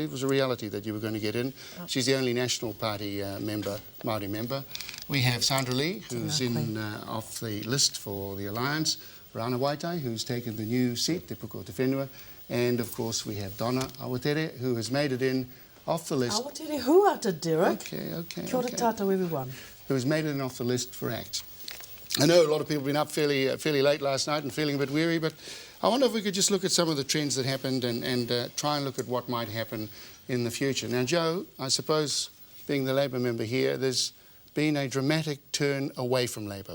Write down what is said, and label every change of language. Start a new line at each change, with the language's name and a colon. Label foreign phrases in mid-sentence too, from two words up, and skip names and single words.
English: It was a reality that you were going to get in. She's the only National Party member, Māori member. We have Sandra Lee, who's off the list for the Alliance, Rana Waitai, who's taken the new seat, Te Puko Te Whenua, and of course we have Donna Awatere, who has made it in off the list. Awatere huata, Derek. Okay.
Māori: Kia ora tātou,
English: everyone. Who has made it in off the list for ACT. I know a lot of people have been up fairly late last night and feeling a bit weary, but I wonder if we could just look at some of the trends that happened and try and look at what might happen in the future. Now, Joe, I suppose, being the Labour member here, there's been a dramatic turn away from Labour.